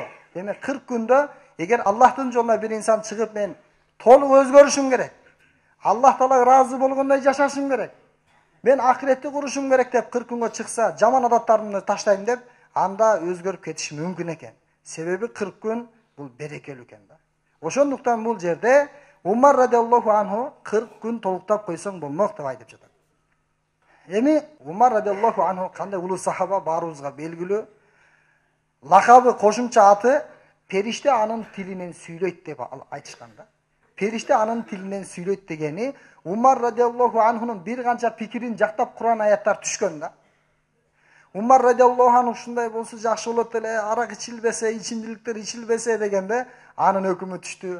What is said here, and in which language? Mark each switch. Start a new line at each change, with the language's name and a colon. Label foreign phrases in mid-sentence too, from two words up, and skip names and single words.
Kyrgyz: Демек 40 күндө эгер Аллахтын жолуна бир инсан чыгып мен толук өзгөрүшүм керек,
Arabic: الله تعالى
Kyrgyz: ыраазы болгондой жашашым керек, мен ахиретти курушум керек деп 40 күнгө чыкса, жаман адаттарымды таштайм деп, анда өзгөрүп кетиши мүмкүн экен. Себеби 40 күн бул берекелүү экен да. Ошондуктан бул жерде Умар
Arabic: رضي الله عنه
Kyrgyz: 40 күн толуктап койсоң болмок деп айтып жатат. Эми Умар
Arabic: رضي الله عنه
Kyrgyz: кандай улуу сахаба баарыбызга белгилүү. Лакабы кошумча аты периште анын тилинен сүйлөйт деп айтышкан да. периште анын тилинен сүйлөйт дегени Умар
Arabic: رضي الله عنه
Kyrgyz: бир канча пикирин жактап Кур'ан аяттар түшкөн да. Умар
Arabic: رضي الله عنه
Kyrgyz: ушундай болсо жакшы болот эле, арак ичилбесе, ичимдиликтер ичилбесе дегенде анын өкүмү түштү.